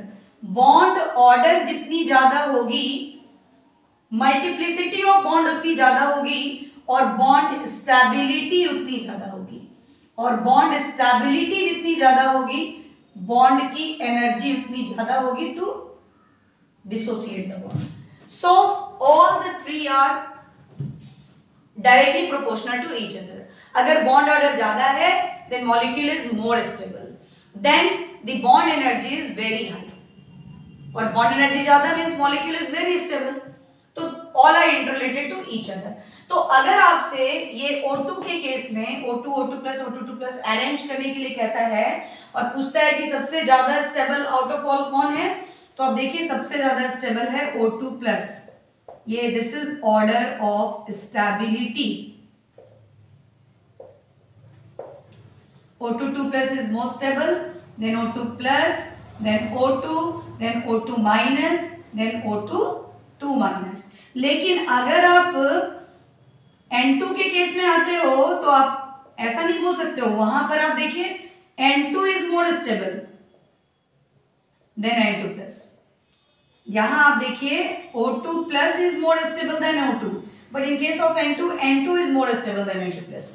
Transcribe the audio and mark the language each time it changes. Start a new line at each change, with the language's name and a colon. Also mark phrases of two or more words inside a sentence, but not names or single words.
English: bond order
Hindi: जितनी ज्यादा होगी,
English: multiplicity of bond
Hindi: उतनी ज्यादा होगी, और
English: bond stability
Hindi: उतनी ज्यादा होगी। और
English: bond stability
Hindi: जितनी ज्यादा होगी, बॉन्ड की एनर्जी उतनी ज्यादा होगी
English: to dissociate the bond. So all the three are directly proportional to each other.
Hindi: अगर
English: bond order
Hindi: ज्यादा है,
English: then molecule is more stable. Then the bond energy is very high. और bond energy ज्यादा means molecule is very stable. तो all are interrelated to each other.
Hindi: तो अगर आपसे ये O2 के केस में O2, O2+, O2+ अरेंज करने के लिए कहता है और पूछता है कि सबसे ज्यादा स्टेबल
English: out of all
Hindi: कौन है, तो आप देखिए सबसे ज्यादा स्टेबल है O2+।
English: ये this is order of stability. O2 2+ is more stable, then O2+, then O2, then O2-, then O2 2-।
Hindi: लेकिन अगर आप N2 के केस में आते हो तो आप ऐसा नहीं बोल सकते हो, वहां पर आप देखिए
English: N2 is more stable than N2 plus.
Hindi: यहां आप देखिए
English: O2 plus is more stable than O2, but in case of N2, N2 is more stable than N2 plus.